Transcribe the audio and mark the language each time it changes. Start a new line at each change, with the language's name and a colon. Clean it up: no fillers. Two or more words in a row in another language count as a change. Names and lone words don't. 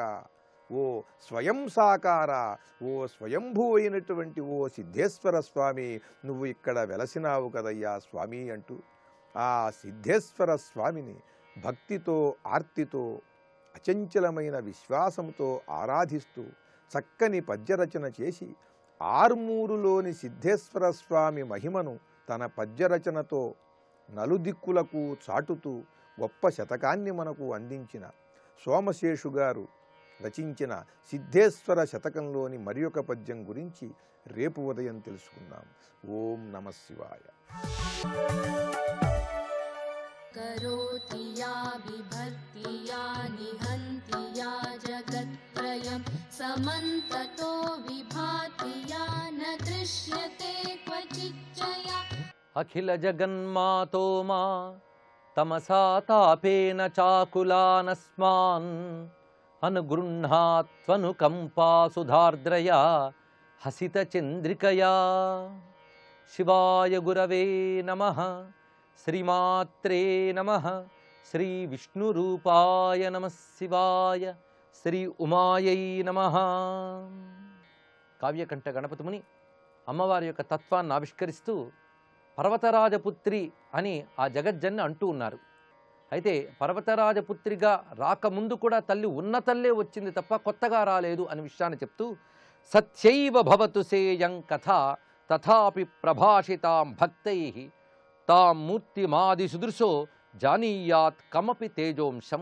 Telugu: ఓ స్వయం సాకార, ఓ స్వయంభూ అయినటువంటి ఓ సిద్ధేశ్వర స్వామి, నువ్వు ఇక్కడ వెలసినావు కదయ్యా స్వామి అంటూ ఆ సిద్ధేశ్వర స్వామిని భక్తితో, ఆర్తితో, అచంచలమైన విశ్వాసంతో ఆరాధిస్తూ చక్కని పద్యరచన చేసి ఆర్మూరులోని సిద్ధేశ్వర స్వామి మహిమను తన పద్యరచనతో నలుదిక్కులకు చాటుతూ గొప్ప శతకాన్ని మనకు అందించిన సోమశేషు గారు రచించిన సిద్ధేశ్వర శతకంలోని మరి ఒక పద్యం గురించి రేపు ఉదయం తెలుసుకుందాం. ఓం నమః శివాయ.
Sanskrit: करोति या बिभर्ति या निहन्ति या जगत्त्रयं समन्ततो विभाति या न दृश्यते क्वचिच्चया अखिल जगन्मातो मा तमसा तापेन चाकुलानस्मान् अनुगृह्णात्वनुकम्पा सुधार्द्रया हसितचन्द्रिकया. शिवाय गुरवे नमः. श्रीमात्रे नमः. श्री विष्णुरूपाय नमः शिवाय. श्री उमायै नमः.
Telugu: కావ్యకంఠ గణపతి ముని అమ్మవారి యొక్క తత్వాన్ని ఆవిష్కరిస్తూ పర్వతరాజపుత్రి అని ఆ జగజ్జన్ని అంటూ ఉన్నారు. అయితే పర్వతరాజపుత్రిగా రాకముందు కూడా తల్లి ఉన్న తల్లే వచ్చింది తప్ప కొత్తగా రాలేదు అనే విషయాన్ని చెప్తూ
Sanskrit: సత్యైవ భవతు సేయం కథ తథాపి ప్రభాషితాం భక్తైః తాం మూర్తిమాది సుదృశో జానీయాత్ కమపి తేజోంశం.